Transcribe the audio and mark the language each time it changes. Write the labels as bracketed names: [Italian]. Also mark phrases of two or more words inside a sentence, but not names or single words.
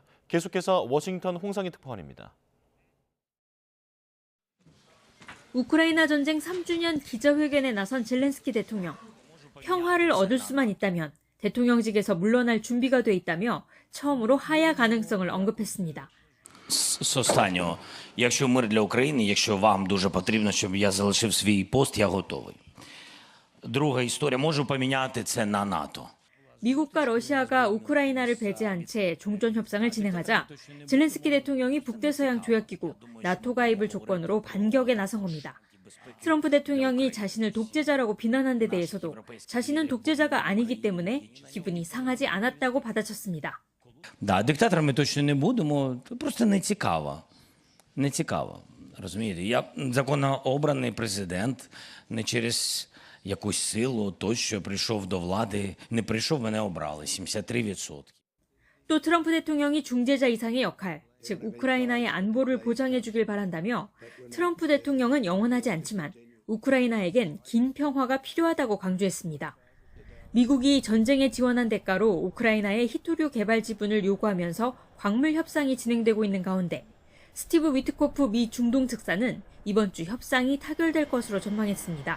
[Korean] 계속해서 워싱턴 홍상희 특파원입니다. 우크라이나 전쟁 3주년 기자회견에 나선 젤렌스키 대통령. 평화를 얻을 수만 있다면 대통령직에서 물러날 준비가 돼 있다며 처음으로 하야 가능성을 언급했습니다. [Ukrainian] З останнього, якщо мир для України, якщо вам дуже потрібно, щоб я залишив свій пост, я готовий. Друга історія, можу поміняти це на НАТО. [Korean] 미국과 러시아가 우크라이나를 배제한 채 종전 협상을 진행하자 젤렌스키 대통령이 북대서양 조약기구 나토 가입을 조건으로 반격에 나선 겁니다. 트럼프 대통령이 자신을 독재자라고 비난한 데 대해서도 자신은 독재자가 아니기 때문에 기분이 상하지 않았다고 받아쳤습니다. [Ukrainian] Да, диктаторами точно не будемо, просто не цікаво. Не цікаво, розумієте? Я законно обраний президент, не через якусь силу, той, що прийшов до влади, не прийшов, мене обрали, 73%. [Korean] 또 트럼프 대통령이 중재자 이상의 역할, 즉 우크라이나의 안보를 보장해 주길 바란다며 트럼프 대통령은 영원하지 않지만 우크라이나에겐 긴 평화가 필요하다고 강조했습니다. 미국이 전쟁에 지원한 대가로 우크라이나의 히토류 개발 지분을 요구하면서 광물 협상이 진행되고 있는 가운데 스티브 위트코프 미 중동 특사는 이번 주 협상이 타결될 것으로 전망했습니다.